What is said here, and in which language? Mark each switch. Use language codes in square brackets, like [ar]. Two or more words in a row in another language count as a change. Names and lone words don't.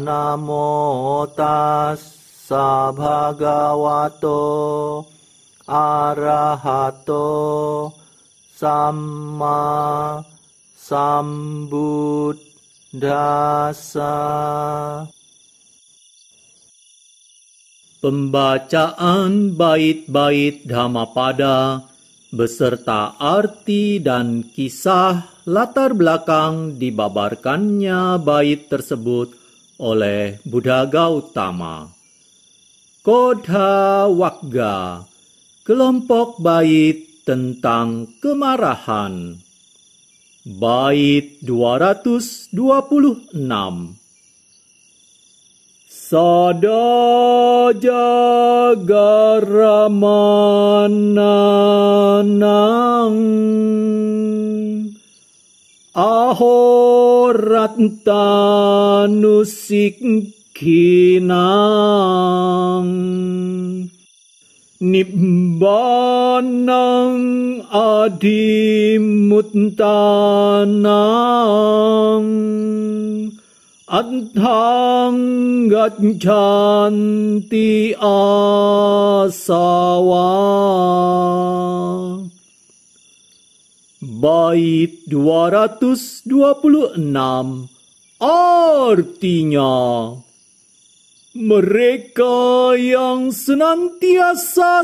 [pi] Namo tassa bhagavato arahato samma sambuddhassa. [id] Pembacaan bait-bait Dhammapada beserta arti dan kisah latar belakang dibabarkannya bait tersebut oleh Buddha Gautama. Kodha Wagga, kelompok bait tentang kemarahan. Bait 226. [pi] Sada jagaramananang ahorattanusikhinang nibbanang adimuttanang adhang gaccanti asawa. [id] Bait 226 artinya, mereka yang senantiasa